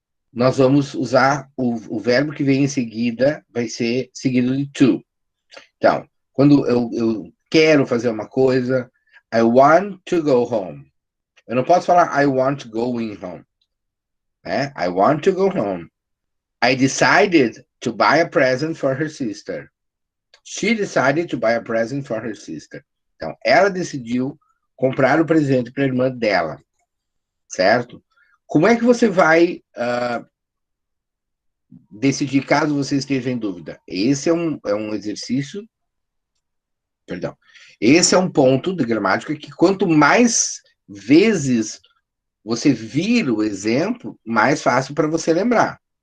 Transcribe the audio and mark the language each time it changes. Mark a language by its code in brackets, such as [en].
[pt] Nós vamos usar o verbo que vem em seguida, vai ser seguido de to. Então, quando eu quero fazer uma coisa, [en] I want to go home. [pt] Eu não posso falar [en] I want going home. [pt] Né? [en] I want to go home. I decided to buy a present for her sister. She decided to buy a present for her sister. [pt] Então, ela decidiu comprar o presente para a irmã dela. Certo? Como é que você vai decidir caso você esteja em dúvida? Esse é um exercício... Perdão. Esse é um ponto de gramática que quanto mais vezes você vira o exemplo, mais fácil para você lembrar.